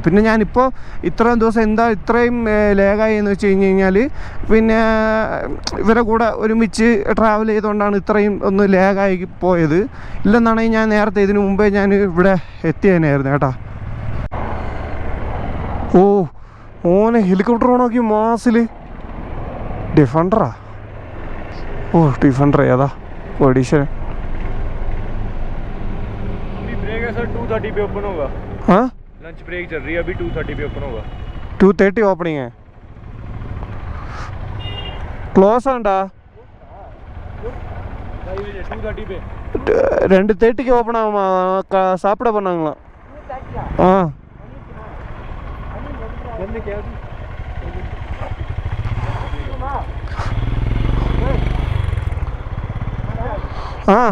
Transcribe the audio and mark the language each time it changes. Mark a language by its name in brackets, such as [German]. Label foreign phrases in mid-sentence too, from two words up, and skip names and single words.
[Malayalam] പിന്നെ ഞാനിപ്പോൾ ഇത്രയും ദിവസം ഇത്രയും ലേഗായി എന്ന് വെച്ച് കഴിഞ്ഞാൽ പിന്നെ ഇവരെ കൂടെ ഒരുമിച്ച് ട്രാവൽ ചെയ്തുകൊണ്ടാണ് ഇത്രയും ഒന്ന് ലേഗായി പോയത്. ഇല്ലെന്നാണെങ്കിൽ ഞാൻ നേരത്തെ ഇതിനു മുമ്പേ ഞാൻ ഇവിടെ എത്തിയതന്നെയായിരുന്നു കേട്ടോ. മോനെ ഹെലികോപ്റ്റർ ഓണാക്കി മാസിൽ. ഡിഫൻഡറാ? ഓ ഡിഫൻഡർ ഏതാ? ഒഡീഷ. [Hindi] हाँ लंच ब्रेक चल रही है अभी 2:30 पे ओपन होगा. 2:30 ओपनिंग है. क्लोज ആണ്ടാ 2:30 पे [Malayalam] 2:30 ഓപ്പൺ ആവും. [Tamil] சாப்பிட போணாங்களா? ആ ആ